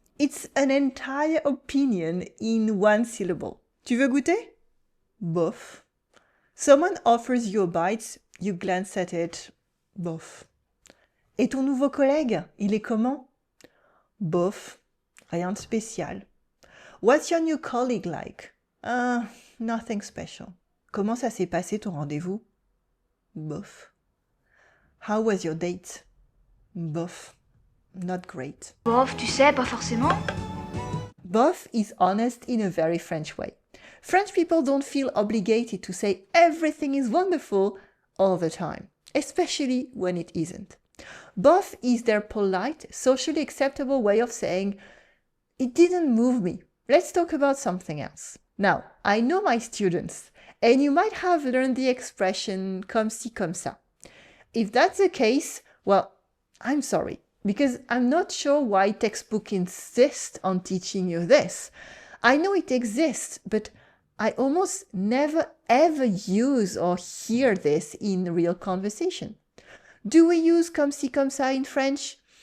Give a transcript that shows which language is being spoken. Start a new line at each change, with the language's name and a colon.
English: It's an entire opinion in one syllable.
French: Tu veux goûter? Bof.
English: Someone offers you a bite, you glance at it.
French: Bof. Et ton nouveau collègue, il est comment? Bof. Rien de spécial.
English: What's your new colleague like? Nothing special.
French: Comment ça s'est passé ton rendez-vous?
English: Bof. How was your date? Bof. Not great.
French: Bof, tu sais, pas forcément.
English: Bof is honest in a very French way. French people don't feel obligated to say everything is wonderful all the time, especially when it isn't. Bof is their polite, socially acceptable way of saying, it didn't move me. Let's talk about something else. Now, I know my students, and you might have learned the expression comme ci, comme ça. If that's the case, well, I'm sorry, because I'm not sure why textbook insists on teaching you this. I know it exists, but I almost never ever use or hear this in real conversation. Do we use comme ci, comme ça in French?